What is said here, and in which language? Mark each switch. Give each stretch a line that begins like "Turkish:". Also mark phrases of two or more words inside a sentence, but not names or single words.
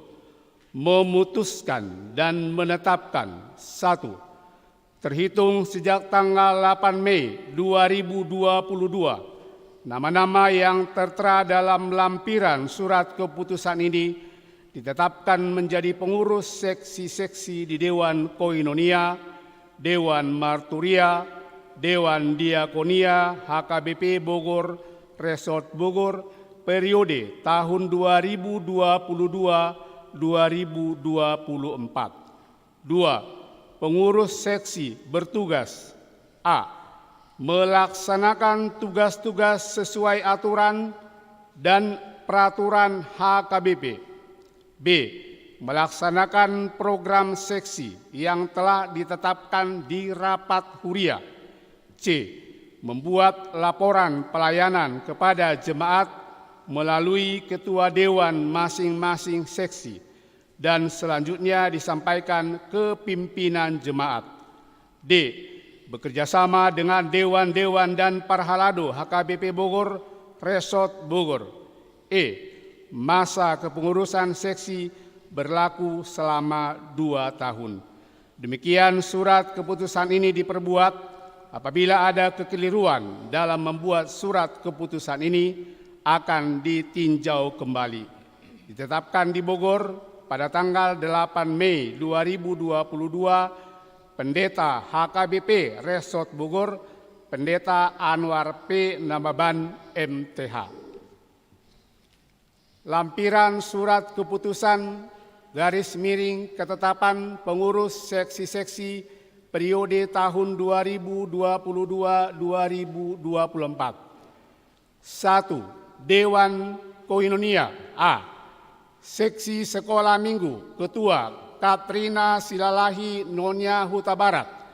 Indonesian: Memutuskan dan menetapkan: 1. Terhitung sejak tanggal 8 Mei 2022, nama-nama yang tertera dalam lampiran surat keputusan ini ditetapkan menjadi pengurus seksi-seksi di Dewan Koinonia, Dewan Marturia, Dewan Diakonia HKBP Bogor Resort Bogor periode tahun 2022-2024. 2. Pengurus seksi bertugas: A. Melaksanakan tugas-tugas sesuai aturan dan peraturan HKBP. B. Melaksanakan program seksi yang telah ditetapkan di rapat Huria. C. Membuat laporan pelayanan kepada jemaat melalui ketua dewan masing-masing seksi dan selanjutnya disampaikan ke pimpinan jemaat. D. Bekerjasama dengan dewan-dewan dan Parhalado HKBP Bogor Resort Bogor. E. Masa kepengurusan seksi berlaku selama 2 tahun. Demikian surat keputusan ini diperbuat apabila ada kekeliruan dalam membuat surat keputusan ini akan ditinjau kembali. Ditetapkan di Bogor pada tanggal 8 Mei 2022, Pendeta HKBP Resort Bogor Pendeta Anwar P. Nababan, MTH. Lampiran surat keputusan garis miring ketetapan pengurus seksi-seksi periode tahun 2022-2024. 1. Dewan Koinonia A. Seksi Sekolah Minggu, Ketua Katrina Silalahi Nonya Huta Barat,